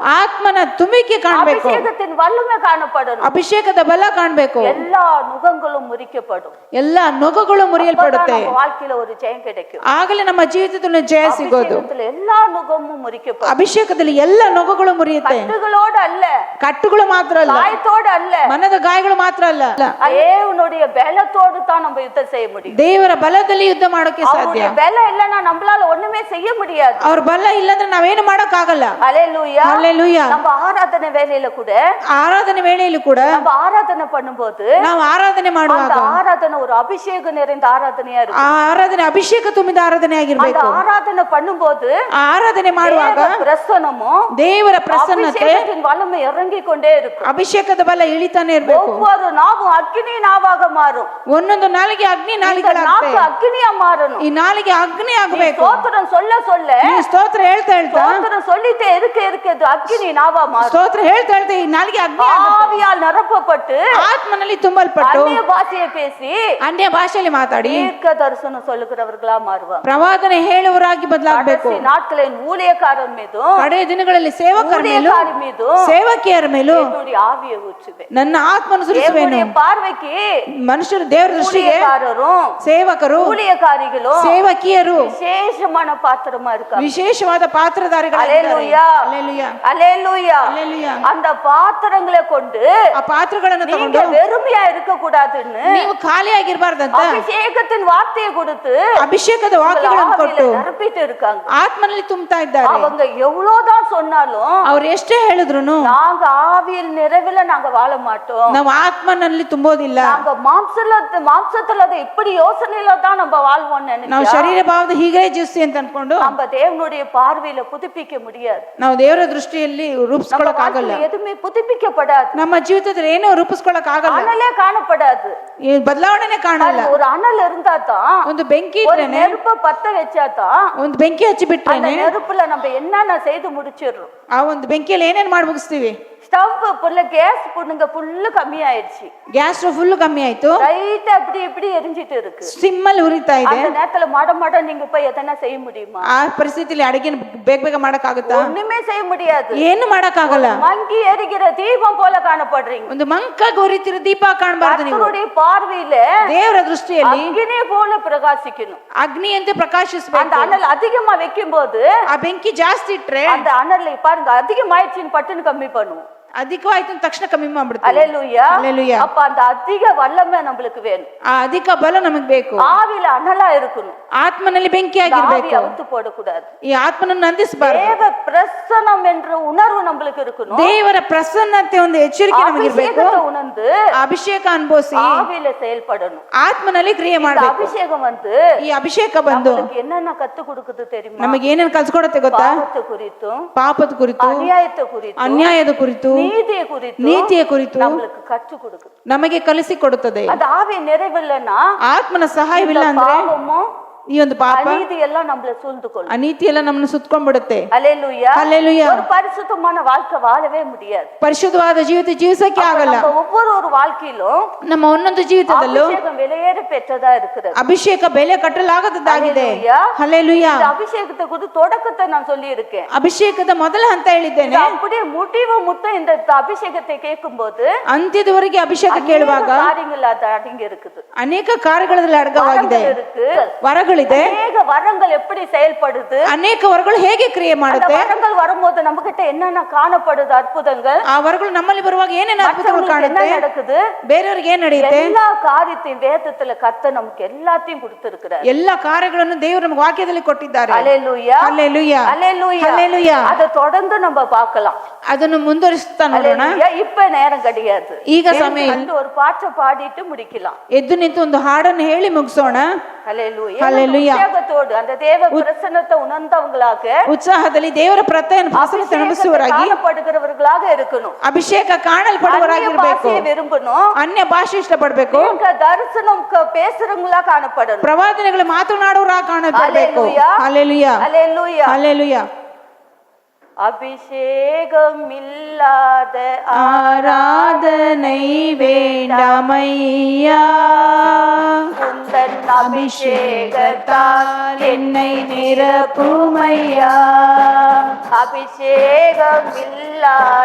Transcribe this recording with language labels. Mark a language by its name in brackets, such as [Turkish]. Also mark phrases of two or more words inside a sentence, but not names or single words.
[Kannada] ಆತ್ಮನ ತುಂಬಿಕೆ ಕಾಣಬೇಕು. [Tamil] அபிஷேகத்தின் வல்லமை காணப்படணும். [Kannada] ಅಭಿಷೇಕದ ಬಲ ಕಾಣಬೇಕು. [Tamil] எல்லா நுகங்களும் முறிக்கப்படும். [Kannada] ಎಲ್ಲಾ ನೊಗಗಳು ಮುರಿಯಲ್ಪಡುತ್ತೆ. [Tamil] அப்பதான் நம்ம வாழ்க்கையில ஒரு ஜெயம் கிடைக்கும். [Kannada] ಆಗಲೇ ನಮ್ಮ ಜೀವಿತದಲ್ಲಿ ಜಯ ಸಿಗೋದು. [Tamil] அபிஷேகத்துல எல்லா நுகமும் முறிக்கப்படும். [Kannada] ಅಭಿಷೇಕದಲ್ಲಿ ಎಲ್ಲ ನೊಗಗಳು ಮುರಿಯುತ್ತೆ. [Tamil] கட்டுகளோடு அல்ல, [Kannada] ಕಟ್ಟುಗಳು ಮಾತ್ರ ಅಲ್ಲ, [Tamil] காயத்தோடு அல்ல, [Kannada] ಮನದ ಗಾಯಗಳು ಮಾತ್ರ ಅಲ್ಲ, [Tamil] தேவனுடைய பலத்தோடு தான் நம்ம யுத்தம் செய்ய முடியும். [Kannada] ದೇವರ ಬಲದಲ್ಲಿ ಯುದ್ಧ ಮಾಡೋಕೆ ಸಾಧ್ಯ. [Tamil] அவருடைய பலம் இல்லைன்னா நம்மளால ஒண்ணுமே செய்ய முடியாது. [Kannada] ಅವ್ರ ಬಲ ಇಲ್ಲಂದ್ರೆ ನಾವೇನು ಮಾಡಕ್ ಆಗಲ್ಲ. [Tamil] அல்லேலூயா. [Kannada] ಹಲ್ಲೆಲೂಯಾ. [Tamil] நம்ம ஆராதனை வேலையில கூட, [Kannada] ಆರಾಧನೆ ವೇಳೆಯಲ್ಲೂ ಕೂಡ [Tamil] நம்ம ಆರಾಧನೆ பண்ணும்போது [Kannada] ನಾವು ಆರಾಧನೆ ಮಾಡುವಾಗ [Tamil] அந்த ஆராதனை ஒரு அபிஷேகம் நிறைந்த ஆராதனையா [Kannada] ಆ [Tamil] இருக்கும். [Kannada] ಆರಾಧನೆ ಅಭಿಷೇಕ ತುಂಬಿದ ಆರಾಧನೆ [Tamil] அந்த [Kannada] ಆಗಿರ್ಬೇಕು. [Tamil] ஆராதனை பண்ணும்போது [Kannada] ಆ ಆರಾಧನೆ ಮಾಡುವಾಗ [Tamil] தேவ பிரசன்னமும் [Kannada] ದೇವರ ಪ್ರಸನ್ನತೆ, [Tamil] அபிஷேகத்தின் வல்லமை இறங்கி கொண்டே இருக்கும். [Kannada] ಅಭಿಷೇಕದ ಬಲ ಇಳಿತಾನೆ ಇರ್ಬೇಕು. [Tamil] ஒவ்வொரு நாவும் அக்னி நாவாக மாறும். [Kannada] ಒಂದೊಂದು ನಾಲಿಗೆ ಅಗ್ನಿ [Tamil] இந்த [Kannada] ನಾಲಿಗೆಗಳಾಗ್ತವೆ. [Tamil] நாக்கு அக்னியா மாறணும். [Kannada] ಈ ನಾಲಿಗೆ ಅಗ್ನಿ ಆಗಬೇಕು. [Tamil] ஸ்தோத்திரம் சொல்ல சொல்ல, [Kannada] ಈ ಸ್ತೋತ್ರ ಹೇಳ್ತಾ ಹೇಳ್ತಾ, [Tamil] ஸ்தோத்திரம் சொல்லிட்டே இருக்கிறது அக்னி நாவா மாறும். [Kannada] ಸ್ತೋತ್ರ ಹೇಳ್ತಾ ಹೇಳ್ತಾ ಈ ನಾಲಿಗೆ ಅಗ್ನಿ [Tamil] ஆவியால் நிரப்பப்பட்டு [Kannada] ಆತ್ಮನಲ್ಲಿ ತುಂಬಲ್ಪಟ್ಟು [Tamil] அந்நிய பாஷையை பேசி [Kannada] ಅನ್ಯ ಭಾಷೆಯಲ್ಲಿ ಮಾತಾಡಿ [Tamil] தீர்க்க தரிசனம் சொல்லுகிறவர்களா மாறுவாங்க. [Kannada] ಪ್ರವಾದನೆ ಹೇಳುವರಾಗಿ ಬದಲಾಗಬೇಕು. [Tamil] கடைசி நாட்களின் ஊழியக்காரன் மீதும் [Kannada] ಕಡೆಯ ದಿನಗಳಲ್ಲಿ ಸೇವಕರ ಮೇಲೂ [Tamil] ஊழியக்காரி மீதும் [Kannada] ಸೇವಕಿಯರ ಮೇಲೂ [Tamil] என்னுடைய ஆவியை ஊற்றுவேன். [Kannada] ನನ್ನ ಆತ್ಮನ ಸುರಿಸುವೆನು. [Tamil] என்னுடைய பார்வைக்கு [Kannada] ಮನುಷ್ಯರು ದೇವರ ದೃಷ್ಟಿಗೆ [Tamil] ஊழியக்காரரும் [Kannada] ಸೇವಕರು [Tamil] ஊழியக்காரிகளும் [Kannada] ಸೇವಕಿಯರು [Tamil] விசேஷமான பாத்திரமா இருக்காங்க. [Kannada] ವಿಶೇಷವಾದ ಪಾತ್ರಧಾರಿಗಳಾಗಿದ್ದಾರೆ. [Tamil] அல்லேலூயா. அல்லேலூயா. அல்லேலூயா. அந்த பாத்திரங்களை கொண்டு [Kannada] ಆ ಪಾತ್ರಗಳನ್ನು [Tamil] நீங்க [Kannada] ತಗೊಂಡು [Tamil] வெறுமையா இருக்க கூடாதுன்னு [Kannada] ನೀವು ಖಾಲಿಯಾಗಿರ್ಬಾರ್ದಂತ [Tamil] அபிஷேகத்தின் வார்த்தையை கொடுத்து [Kannada] ಅಭಿಷೇಕದ ವಾಕ್ಯಗಳನ್ನು ಕೊಟ್ಟು [Tamil] நிரப்பிட்டு இருக்காங்க. [Kannada] ಆತ್ಮನಲ್ಲಿ ತುಂಬುತ್ತಾ ಇದ್ದಾರೆ. [Tamil] அவங்க எவ்வளவுதான் சொன்னாலும் [Kannada] ಅವ್ರು ಎಷ್ಟೇ ಹೇಳಿದ್ರು [Tamil] நாங்க ஆவியில் நிறைவில நாங்க வாழ மாட்டோம். [Kannada] ನಾವು ಆತ್ಮನಲ್ಲಿ ತುಂಬೋದಿಲ್ಲ. [Tamil] நாங்க மாம்சத்துல இப்படி யோசனையில தான் நம்ம வாழ்வோம்னு [Kannada] ನಾವು [Tamil] நினைச்சா [Kannada] ಶರೀರ ಭಾವದ ಹೀಗೆ ಜೀವಿಸಿ ಅಂತ ಅನ್ಕೊಂಡು [Tamil] நம்ம தேவனுடைய பார்வையில புதுப்பிக்க முடியாது. [Kannada] ನಾವು ದೇವರ ದೃಷ್ಟಿಯಲ್ಲಿ ರೂಪಿಸ್ಕೊಳಕ್ ಆಗಲ್ಲ. [Tamil] எதுவுமே புதுப்பிக்கப்படாது. [Kannada] ನಮ್ಮ ಜೀವಿತದಲ್ಲಿ ಏನೋ ರೂಪಿಸ್ಕೊಳಕ್ ಆಗಲ್ಲ. [Tamil] அனலே காணப்படாது. [Kannada] ಈ ಬದಲಾವಣೆನೇ ಕಾಣಲ್ಲ. [Tamil] ஒரு அனல் இருந்தா தான், [Kannada] ಒಂದು ಬೆಂಕಿ [Tamil] ஒரு [Kannada] ಇದ್ರೇನೆ, [Tamil] நெருப்ப பத்த வச்சா தான் [Kannada] ಒಂದು ಬೆಂಕಿ ಹಚ್ಚಿ [Tamil] அந்த [Kannada] ಬಿಟ್ರೇನೆ [Tamil] நெருப்புல நம்ம என்னென்ன செய்து முடிச்சிடுறோம். [Kannada] ಆ ಒಂದು ಬೆಂಕಿಯಲ್ಲಿ ಏನೇನ್ ಮಾಡಿ ಮುಗಿಸ್ತೀವಿ. [Tamil] ஸ்டவ் புல்ல கேஸ் புண்ணுங்க ஃபுல்லு கம்மியாயிடுச்சு. [English] gas stove full [Kannada] ಕಮ್ಮಿ ಆಯ್ತು. [Tamil] ரைட்டா இப்படி எரிஞ்சிட்டு இருக்கு. [Kannada] ಸಿಮ್ಮಲ್ಲಿ ಉರಿತಾ ಇದೆ. [Tamil] அந்த நேரத்துல மட நீங்க போய் எதனா செய்ய முடியுமா? [Kannada] ಆ ಪರಿಸ್ಥಿತಿಯಲ್ಲಿ ಅಡಿಗೆ ಬೇಗ ಮಾಡಕ್ ಆಗುತ್ತಾ? [Tamil] ஒண்ணுமே செய்ய முடியாது. [Kannada] ಏನು ಮಾಡಕ್ ಆಗಲ್ಲ. [Tamil] மங்கி எரிகிற தீபம் போல காணப்படுறீங்க. [Kannada] ಒಂದು ಮಂಕಾಗಿ ಉರಿತಿರೋ ದೀಪ ಕಾಣಬಾರ್ದು ನೀವು. [Tamil] கர்த்தருடைய பார்வையில [Kannada] ದೇವರ ದೃಷ್ಟಿಯಲ್ಲಿ [Tamil] அக்னி போல பிரகாசிக்கணும். [Kannada] ಅಗ್ನಿಯಂತೆ ಪ್ರಕಾಶಿಸಬೇಕು. [Tamil] அந்த அனல் அதிகமா வைக்கும் போது [Kannada] ಆ ಬೆಂಕಿ ಜಾಸ್ತಿ ಇಟ್ರೆ [Tamil] அந்த அனல் பாருங்க அதிகமாயிடுச்சுன்னு பட்டுன்னு கம்மி பண்ணுவோம். [Kannada] ಅಧಿಕವಾಯ್ತು ತಕ್ಷಣ ಕಮ್ಮಿ ಮಾಡ್ಬಿಡ್ತೀವಿ. [Tamil] அல்லேலூயா. அல்லேலூயா. அப்ப அந்த அதிக வல்லமை நம்மளுக்கு வேணும். [Kannada] ಆ ಅಧಿಕ ಬಲ ನಮಗ್ ಬೇಕು. [Tamil] ஆவில அனலா இருக்கணும். [Kannada] ಆತ್ಮನಲ್ಲಿ ಬೆಂಕಿ ಆಗಿರ್ಬೇಕು. [Tamil] அவுத்து போடக்கூடாது. [Kannada] ಈ ಆತ್ಮನನ್ನು ನಂದಿಸಬಾರದು. [Tamil] தேவ பிரசன்னம் என்ற உணர்வு நம்மளுக்கு இருக்கணும். [Kannada] ದೇವರ ಪ್ರಸನ್ನತೆ ಒಂದು ಎಚ್ಚರಿಕೆ ನಮಗಿರ್ಬೇಕು. [Tamil] அபிஷேகத்தை உணர்ந்து [Kannada] ಅಭಿಷೇಕ ಅನುಭವಿಸಿ [Tamil] ஆவில செயல்படணும். [Kannada] ಆತ್ಮನಲ್ಲಿ ಕ್ರಿಯೆ ಮಾಡಬೇಕು. [Tamil] அபிஷேகம் வந்து [Kannada] ಈ ಅಭಿಷೇಕ ಬಂದು [Tamil] நமக்கு என்னென்ன கத்து கொடுக்குது தெரியுமா? [Kannada] ನಮಗೆ ಏನೇನು ಕಲ್ಸ್ಕೊಡತ್ತೆ ಗೊತ್ತಾ? [Tamil] பாவத்தை குறித்தும் [Kannada] ಪಾಪದ ಕುರಿತು, [Tamil] அநியாயத்தை குறித்தும் [Kannada] ಅನ್ಯಾಯದ ಕುರಿತು, [Tamil] நீதியை குறித்தும் [Kannada] ನೀತಿಯ ಕುರಿತು [Tamil] நம்மளுக்கு கற்று கொடுக்குது. [Kannada] ನಮಗೆ ಕಲಿಸಿ ಕೊಡುತ್ತದೆ. [Tamil] அது ஆவி நிறைவில்லைன்னா [Kannada] ಆತ್ಮನ ಸಹಾಯವಿಲ್ಲ ಅಂದ್ರೆ [Tamil] பாவமும் [Kannada] ಈ ಒಂದು ಪಾಪ [Tamil] அநீதி எல்லாம் நம்மள சூழ்ந்து கொள்ளும். [Kannada] ಅನೀತಿ ಎಲ್ಲ ನಮ್ಮನ್ನು ಸುತ್ತಕೊಂಡ್ಬಿಡುತ್ತೆ. [Tamil] அல்லேலூயா. அல்லேலூயா. ஒரு பரிசுத்தமான வாழ்க்கை வாழவே முடியாது. [Kannada] ಪರಿಶುದ್ಧವಾದ ಜೀವಿತ ಜೀವಿಸಕ್ಕೆ ಆಗಲ್ಲ. [Tamil] நம்ம ஒவ்வொரு வாழ்க்கையிலும் [Kannada] ನಮ್ಮ ಒಂದೊಂದು ಜೀವಿತದಲ್ಲೂ [Tamil] அபிஷேகம் வெளியேற பெற்றதா இருக்கிறது. [Kannada] ಅಭಿಷೇಕ ಬೆಲೆ ಕಟ್ಟಲಾಗದಾಗಿದೆ. [Tamil] அல்லேலூயா. [Kannada] ಹಲ್ಲೆಲೂಯಾ. [Tamil] இந்த அபிஷேகத்தை குறித்து தொடக்கத்தை நான் சொல்லி இருக்கேன். [Kannada] ಅಭಿಷೇಕದ ಮೊದಲ ಹಂತ ಹೇಳಿದ್ದೇನೆ. [Tamil] அப்படியே முடிவு முட்ட இந்த அபிஷேகத்தை கேட்கும்போது [Kannada] ಅಂತ್ಯದವರೆಗೆ ಅಭಿಷೇಕ ಕೇಳುವಾಗ [Tamil] காரியங்கள் அது அடங்கி இருக்குது. [Kannada] ಅನೇಕ ಕಾರ್ಯಗಳಲ್ಲಿ ಅಡಗವಾಗಿದೆ. [Tamil] வரங்கள் இருக்கு. [Kannada] ವರಗಳಿದೆ. [Tamil] அநேக வரங்கள் எப்படி செயல்படுது? [Kannada] ಅನೇಕ ವರಗಳು ಹೇಗೆ ಕ್ರಿಯೆ [Tamil] அந்த [Kannada] ಮಾಡುತ್ತೆ? [Tamil] வரங்கள் வரும்போது நம்ம கிட்ட என்னென்ன காணப்படுது அற்புதங்கள்? [Kannada] ಆ ವರಗಳು ನಮ್ಮಲ್ಲಿ ಬರುವಾಗ ಏನೇನು ಅದ್ಭುತಗಳು [Tamil] என்ன [Kannada] ಕಾಣುತ್ತೆ? [Tamil] நடக்குது? [Kannada] ಬೇರೆಯವರಿಗೆ ಏನ್ ನಡೆಯುತ್ತೆ? [Tamil] எல்லா காரியத்தையும் வேதத்துல கர்த்தர் நமக்கு எல்லாத்தையும் கொடுத்திருக்கிறார். [Kannada] ಎಲ್ಲ ಕಾರ್ಯಗಳನ್ನು ದೇವರು ನಮಗೆ ವಾಕ್ಯದಲ್ಲಿ ಕೊಟ್ಟಿದ್ದಾರೆ. [Tamil] அல்லேலூயா. [Kannada] ಹಲ್ಲೆಲೂಯಾ. [Tamil] அல்லேலூயா. [Kannada] ಹಲ್ಲೆಲೂಯಾ. [Tamil] அதை தொடர்ந்து நம்ம பார்க்கலாம். [Kannada] ಅದನ್ನು ಮುಂದುವರಿಸ್ತಾ ನೋಡೋಣ. [Tamil] அல்லேலூயா. இப்ப நேரம் கிடையாது. [Kannada] ಈಗ ಸಮಯ [Tamil] வந்து ஒரு பாட்டை பாடிட்டு முடிக்கலாம். [Kannada] ಎದ್ದು ನಿಂತು ಒಂದು ಹಾಡನ್ನು ಹೇಳಿ ಮುಗಿಸೋಣ. [Tamil] அல்லேலூயா. அல்லேலூயா. உற்சாகத்தோடு அந்த தேவ பிரசன்னத்தை உணர்ந்தவங்களாக [Kannada] ಉತ್ಸಾಹದಲ್ಲಿ ದೇವರ ಪ್ರಸನ್ನತೆ ಅನುಭವಿಸುವವರಾಗಿ [Tamil] காணப்படுகிறவர்களாக இருக்கணும். [Kannada] ಅಭಿಷೇಕ ಕಾಣಲ್ಪಡುವವರಾಗಿರ್ಬೇಕು. [Tamil] பாஷையை விரும்பணும். [Kannada] ಅನ್ಯ ಭಾಷೆ ಇಷ್ಟಪಡ್ಬೇಕು. [Tamil] தரிசனம் பேசுறவங்களா காணப்படணும். [Kannada] ಪ್ರವಾದನೆಗಳು ಮಾತನಾಡುವವರಾಗಿ ಕಾಣಲ್ಪಡಬೇಕು. [Tamil] அல்லேலூயா. [Kannada] ಹಲ್ಲೆಲೂಯಾ. [Tamil] அல்லேலூயா. [Kannada] ಹಲ್ಲೆಲೂಯಾ. [Tamil] அபிஷேகம் இல்லாத ஆராதனை வேண்டாமையா. உந்தன் அபிஷேகத்தால் என்னை நிரப்புமையா. அபிஷேகம் இல்லாத